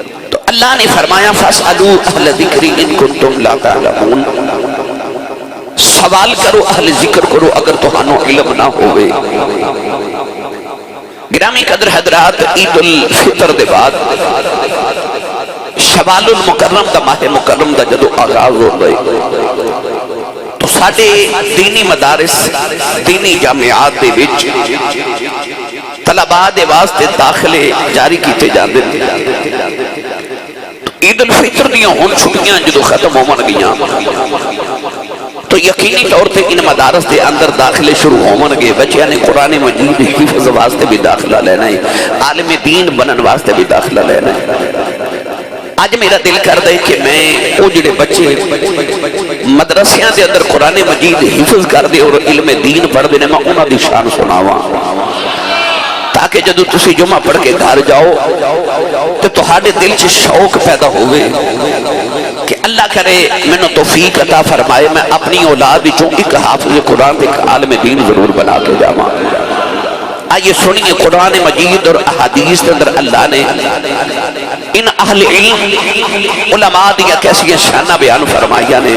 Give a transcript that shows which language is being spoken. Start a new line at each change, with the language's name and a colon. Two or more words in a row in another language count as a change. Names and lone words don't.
Punjabi: تو اللہ نے فرمایا
Arabic: فاسألوا اہل ذکر ان کنتم لا تعلمون،
Punjabi: سوال کرو اہل ذکر کرو اگر تہانوں علم نہ ہوئے۔ گرامی قدر حضرات، عید الفطر دے بعد شوال المکرم دا ماہ مکرم دا جدو آغاز ہو گئے تو ساڑھے دینی مدارس دینی جامعات دے وچ طلباء دے واسطے داخلے جاری کیتے جاندے تھے۔ عید الفطر دیاں ہون چھٹیاں جدو ختم ہون گیاں تو یقینی طور پہ ان مدارس دے اندر داخلے شروع ہون گے، بچیاں نے قرآن مجید حفظ واسطے بھی داخلہ لینا ہے، عالم دین بنن واسطے بھی داخلہ لینا ہے۔ آج میرا دل کر دے کہ میں وہ جڑے بچے مدرسیاں دے اندر قرآن مجید حفظ کر دے اور علم دین پڑھ دے میں انہاں دی شان سناواں، تاکہ جدو تسی جمعہ پڑھ کے گھر جاؤ تو تہاڈے دل چ شوق پیدا ہوئے کہ اللہ کرے میں نے توفیق عطا فرمائے میں اپنی اولاد وچوں ایک حافظ قرآن ایک عالم دین ضرور بنا کے جاواں۔
Urdu: آئیے سنیے قرآن مجید اور احادیث کے اندر اللہ نے ان اہل علم علماء دیا کیسی شانہ بیان فرمائیا نے۔